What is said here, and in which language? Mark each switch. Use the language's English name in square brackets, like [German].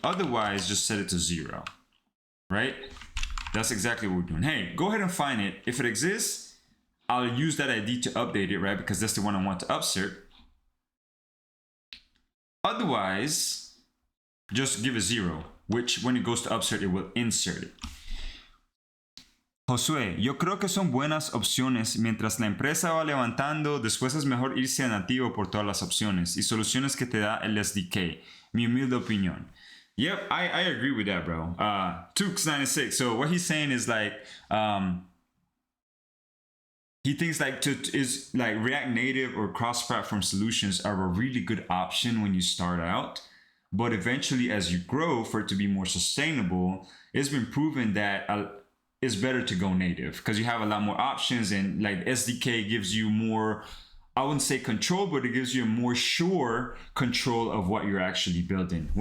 [English] Otherwise, just set it to 0, right? That's exactly what we're doing. Hey, go ahead and find it. If it exists, I'll use that ID to update it, right? Because that's the one I want to upsert. Otherwise, just give it 0, which when it goes to upsert, it will insert it. [Spanish] Josué, yo creo que son buenas opciones. Mientras la empresa va levantando, después es mejor irse a nativo por todas las opciones y soluciones que te da el SDK. Mi humilde opinión. [English] Yep, I agree with that, bro. Tukes96. So what he's saying is like, he thinks like React Native or cross-platform solutions are a really good option when you start out, but eventually as you grow, for it to be more sustainable, it's been proven that it's better to go native because you have a lot more options, and like SDK gives you more, I wouldn't say control, but it gives you a more sure control of what you're actually building.